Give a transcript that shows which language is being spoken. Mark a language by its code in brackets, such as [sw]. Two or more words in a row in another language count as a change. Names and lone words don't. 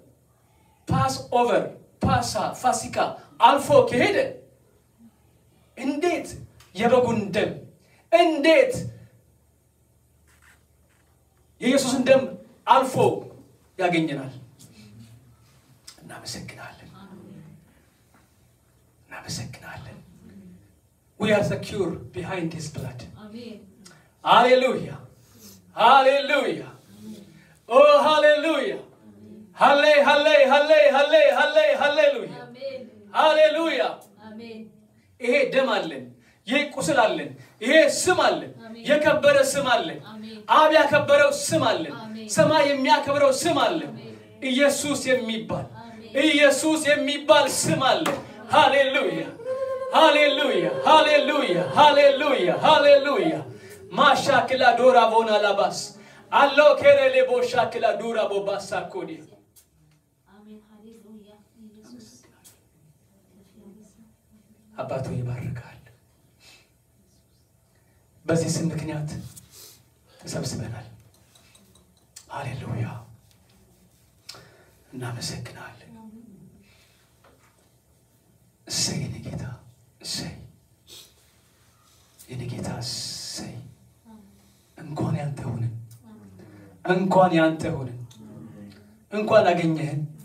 [am] ፋሲካ አልፎ ከሄደ እንዴት የበጉን ደም እንዴት የኢየሱስን ደም አልፎ ያገኘናል እናመሰግናለን [en] we are secure behind his blood amen hallelujah [am] oh hallelujah hallelujah hallelujah ይሄ ደም አለን ይሄ ቁስል አለን ይሄ ስም አለን የከበረ ስም አለን አብ ያከበረው ስም አለን ሰማይ የሚያከብረው ስም አለን ኢየሱስ የሚባል ስም አለ ሃሌሉያ Hallelujah, hallelujah, hallelujah, hallelujah. Mashakila dora bona labas. Allo kerele bo shakila dura bo basakudi. Amen. Hallelujah. አባቱ ይባርካል። በዚህ ስም ምክንያት ተሰብስበናል። ሃሌሉያ እናመሰግናለን። እሰይ የኔ ጌታ እሰይ የኔ ጌታ እሰይ እንኳን ያንተ ሆነን እንኳን ያንተ ሆነን እንኳን አገኘህን